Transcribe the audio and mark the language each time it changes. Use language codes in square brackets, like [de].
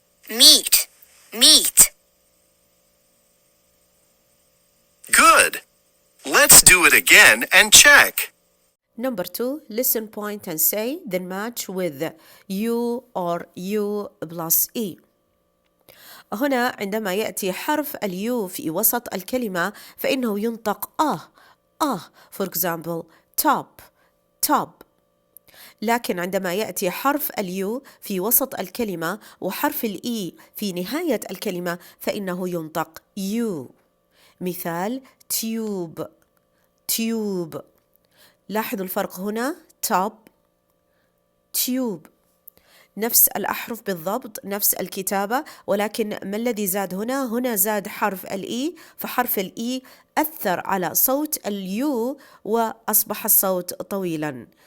[en] Meat, meat. Good. Let's do it again and check. Number 2 listen, point and say, then match with you or you plus E. [ar] هنا عندما يأتي حرف اليو في وسط الكلمة فإنه ينطق [en] for example [ar] top, top. لكن عندما يأتي حرف اليو في وسط الكلمة وحرف الإي في نهاية الكلمة فإنه ينطق يو. مثال tube, tube. لاحظوا الفرق هنا top, tube. نفس الأحرف بالضبط، نفس الكتابة، ولكن ما الذي زاد هنا؟ هنا زاد حرف الإي، فحرف الإي أثر على صوت اليو وأصبح الصوت طويلا.